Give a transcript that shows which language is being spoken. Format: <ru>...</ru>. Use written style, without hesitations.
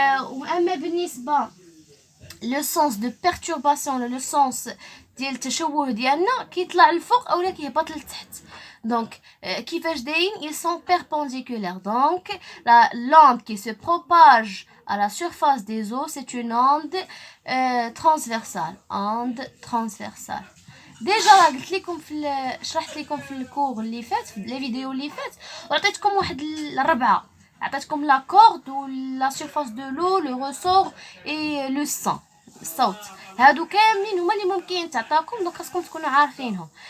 <ar>واما بالنسبه لو سونس دو بيرتورباسيون لو سونس ديال التشوه ديالنا كيطلع للفوق اولا كيهبط لتحت. دونك كيفاش دايرين</ar> <fr>ils sont perpendiculaires. Donc la l'onde qui se propage à la surface des eaux c'est une onde transversale.</fr> <ar>ديجا قلت لكم شرحت لكم في الكور اللي فات في لي فيديو اللي فات وعطيتكم واحد الربعه. عطيتكم لا كورد و لا سيرفاس دو لو لو ريسور اي لو سون الصوت. هادو كاملين هما اللي ممكن تعطاكم. دونك خاصكم تكونوا عارفينهم.</ar>